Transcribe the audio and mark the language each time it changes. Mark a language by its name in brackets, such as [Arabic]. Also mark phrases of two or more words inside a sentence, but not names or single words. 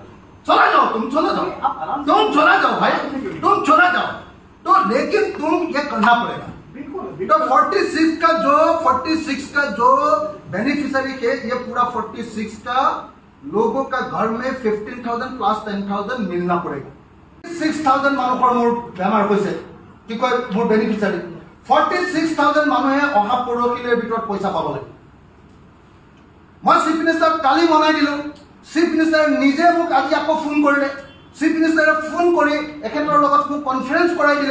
[Hindi] चला जाओ, तुम चला जाओ, तुम चला जाओ भाई, तुम चला जाओ। तो लेकिन तुम ये करना पड़ेगा। तो 46 का जो बेनिफिशियरी है, ये पूरा 46 का लोगों का घर में 15,000 प्लस 10,000 मिलना पड़ेगा। [Assamese] 6,000 মানুহৰ মোৰ বেমাৰ হৈছে, কি কয় মোৰ বেনিফিচিয়াৰী 46,000 মানুহে অহা পৰহিলেৰ ভিতৰত পইচা পাব লাগিব। মই [English] Chief Minister-ক [Assamese] কালি বনাই দিলোঁ। [English] Chief Minister-এ [Assamese] নিজে মোক আজি আকৌ ফোন কৰিলে। [English] Chief Minister-এ [Assamese] ফোন কৰি এখেতৰ লগত মোক কনফাৰেন্স কৰাই দিলে।